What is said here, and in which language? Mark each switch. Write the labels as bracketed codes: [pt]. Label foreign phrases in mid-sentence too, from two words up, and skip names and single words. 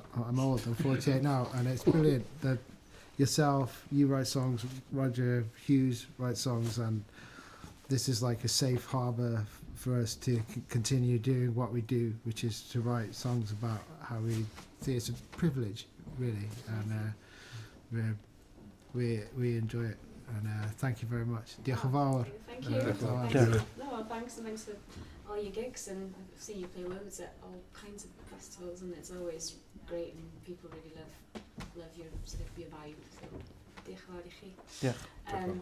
[en] I'm old, I'm 48 now, and it's brilliant that yourself, you write songs, Roger Hughes writes songs, and this is like a safe harbour for us to continue doing what we do, which is to write songs about how we see it's a privilege, really, and we enjoy it. And thank you very much. [cy] Diolch yn fawr. [en] Thank you. No, thanks, and thanks for all your gigs, and I've seen you play loads at all kinds of festivals, and it's always great, and people really love your sort of your vibe. So, [cy] diolch yn fawr I chi.